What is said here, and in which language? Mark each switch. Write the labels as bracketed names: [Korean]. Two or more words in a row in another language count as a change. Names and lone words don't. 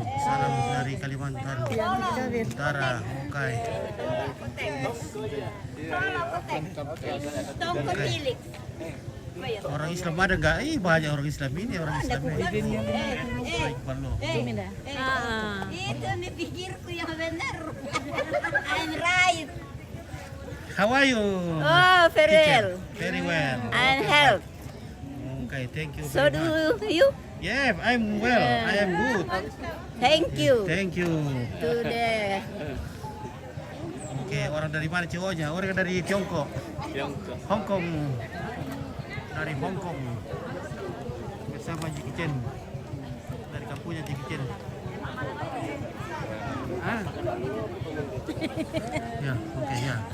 [Indonesian] Salam dari Kalimantan Utara. Oke. Orang Islam ada nggak? Banyak orang Islam ini orang Islam ini. Baik Palo. Itu nih pikirku yang benar. [English] I'm right. How are you? Oh, very teacher? well. Very well. I'm health. Okay, thank you. So very do much. you? Yeah, I'm well. I am good. Thank you. Thank you. To the [Indonesian] Oke, orang dari mana cowoknya? Orang dari Tiongkok. Hong Kong. Dari Hong Kong. Bersama Jackie Chan. Dari kampungnya Jackie Chan. Ah. Ya, oke ya.